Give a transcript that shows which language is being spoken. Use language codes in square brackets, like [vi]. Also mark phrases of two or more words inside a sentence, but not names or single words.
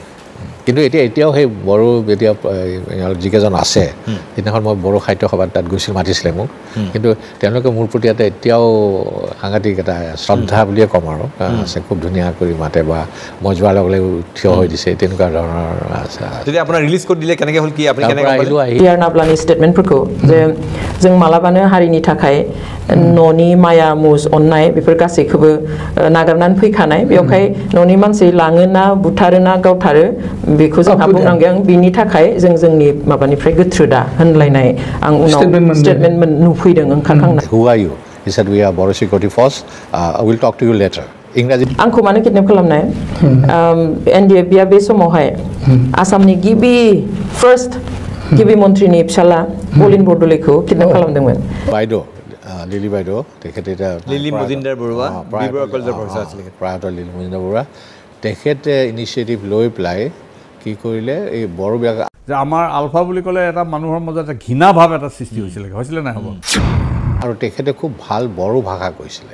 [as] কিন্তু এতিয়াও সেই বড়ো এতিয়া যিকেইজন আছে সেইদিনাখন মই বড়ো সাহিত্য সভাত তাত গৈছিল মাতিছিলে মোক কিন্তু তেওঁলোকে মোৰ প্ৰতি এটা এতিয়াও সাংঘাতিক এটা শ্ৰদ্ধা বুলিয়ে ক'ম আৰু আছে খুব ধুনীয়া কৰি মাতে বা মই যোৱাৰ লগে লগে থিয় হৈ দিছে তেনেকুৱা ধৰণৰ আছে যদি আপোনাৰ ৰিলিজ কৰি দিলে কেনেকৈ হ'ল কি আপুনি কেনেকৈ আহিলোঁ [brx] ইয়াৰ नाब्लानि स्टेटमेन्टफोरखौ जे जों मालाबानो हारिनि थाखाय न'नि माया मुज अननाय बेफोर गासैखौबो नागारनानै फैखानाय बेवहाय न'नि मानसि लाङोना बुथारोना गावथारो बेखौ जोंहा बुंनांगोन बिनि थाखाय जों जोंनि माबानिफ्राय गोथ्रोदा होनलायनाय आं उनाव स्टेटमेन्ट नुफैदों ओंखारखांनाय [en] who are you he said we are Bodo security force I will talk to you later इंराजि [brx] आंखौ मानो किडनेप खालामनाय एनडिएफबिआ बे समावहाय आसामनि गिबि फार्स्ट गिबि मन्थ्रिनि फिसाला बलिन बरदলৈखौ किडनेप खालामदोंमोन [as] বাইদেউ লিলি বাইদেউ তেখেতে এটা লিলি মজিন্দাৰ বৰুৱা বিবৰা কলেজৰ প্ৰফেছৰ আছিল প্ৰায়ত লিলি মজিন্দাৰ বৰুৱা তেখেতে ইনিচিয়েটিভ লৈ পেলাই কি কৰিলে এই বড়োবিলাক যে আমাৰ আলফা বুলি ক'লে এটা মানুহৰ মাজত এটা ঘৃণা ভাৱ এটা সৃষ্টি হৈছিলে নাই হ'ব আৰু তেখেতে খুব ভাল বড়ো ভাষা কৈছিলে